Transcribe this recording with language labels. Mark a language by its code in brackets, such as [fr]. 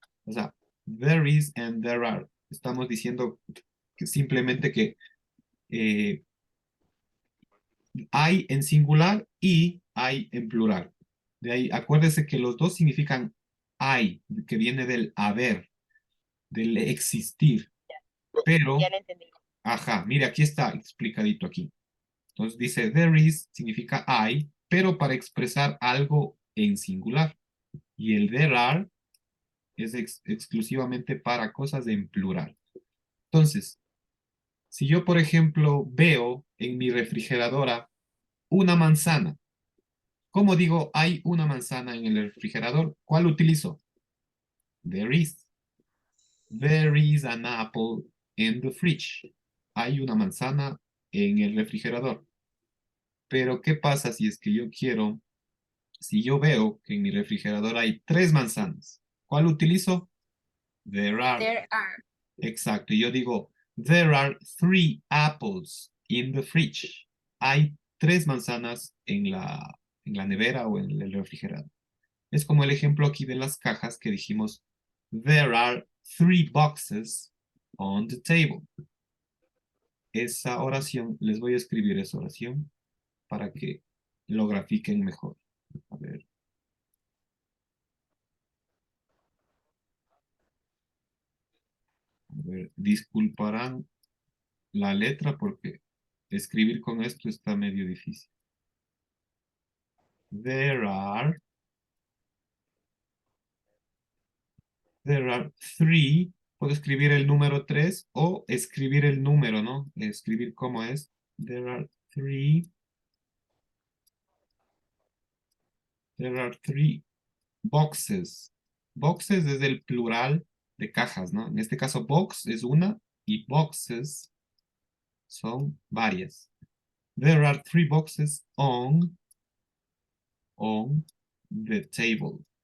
[es] O sea, [en] there is and there are. [es] Estamos diciendo que simplemente que hay en singular y hay en plural. De ahí, acuérdese que los dos significan hay, que viene del haber, del existir. Ya Pero, lo entendí. ajá, mire, aquí está explicadito aquí. Entonces dice there is significa hay, pero para expresar algo en singular. Y el there are es exclusivamente para cosas en plural. Entonces, si yo, por ejemplo, veo en mi refrigeradora una manzana, ¿cómo digo hay una manzana en el refrigerador? ¿Cuál utilizo? There is. [en] There is an apple in the fridge. [es] Hay una manzana en el refrigerador. Pero, ¿qué pasa si es que si yo veo que en mi refrigerador hay 3 manzanas? ¿Cuál utilizo? There are. [en] There are. [es] Exacto. Y yo digo, [en] there are 3 apples in the fridge. [es] Hay 3 manzanas en la nevera o en el refrigerador. Es como el ejemplo aquí de las cajas que dijimos, [en] there are 3 boxes on the table. [es] Esa oración, les voy a escribir esa oración para que lo grafiquen mejor. A ver. A ver, disculparán la letra porque escribir con esto está medio difícil. [en] There are 3. [es] Puedo escribir el número 3 o escribir el número, ¿no? Escribir cómo es. [en] There are three boxes. [es] Boxes es el plural de cajas, ¿no? En este caso, box es una y boxes Son varias. [en] There are 3 boxes on the table.